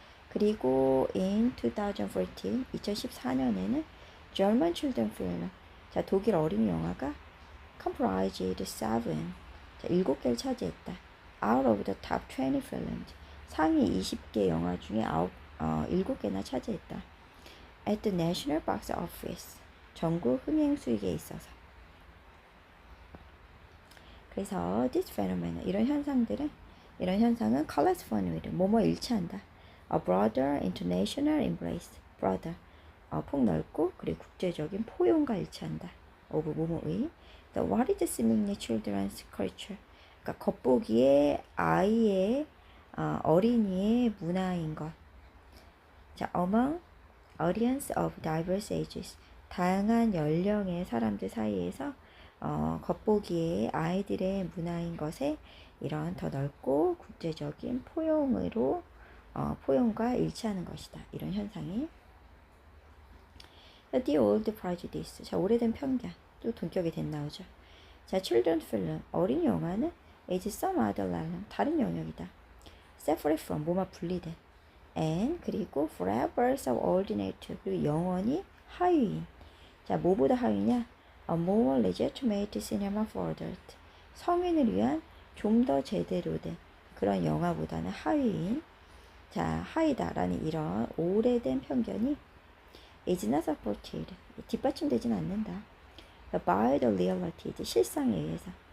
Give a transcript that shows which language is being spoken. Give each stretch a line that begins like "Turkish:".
Korean: 그리고 in 2014, 2014년에는
English: German children film,
Korean: 자, 독일 어린이 영화가
English: comprised
Korean: 7, 자, 7개를 차지했다.
English: out of the top 20 films,
Korean: 상위 20개 영화 중에 7개나 차지했다.
English: at the national box office,
Korean: 전국 흥행 수익에 있어서. 그래서
English: this phenomenon,
Korean: 이런 현상은
English: correspond with,
Korean: 뭐뭐 일치한다.
English: a broader international embrace,
Korean: broader, 폭넓고 그리고 국제적인 포용과 일치한다. of 뭐뭐의.
English: the what is seemingly children's culture,
Korean: 그러니까 겉보기에 아이의 어린이의 문화인 것. 자,
English: among audience of diverse ages,
Korean: 다양한 연령의 사람들 사이에서 겉보기에 아이들의 문화인 것에 이런 더 넓고 국제적인 포용으로 포용과 일치하는 것이다. 이런 현상이.
English: The old prejudice,
Korean: 자, 오래된 편견, 또 동격이 된 나오죠. 자,
English: children film,
Korean: 어린이 영화는
English: is some other realm,
Korean: 다른 영역이다.
English: separate from,
Korean: 뭐만 분리된. and, 그리고
English: forever subordinate,
Korean: 그리고 영원히 하위인. 자, 뭐보다 하위냐?
English: A more legitimate cinema for adult,
Korean: 성인을 위한 좀 더 제대로 된 그런 영화보다는 하위인. 자, 하위다라는 이런 오래된 편견이
English: is not supported,
Korean: 뒷받침되진 않는다.
English: by the reality,
Korean: 실상에 의해서.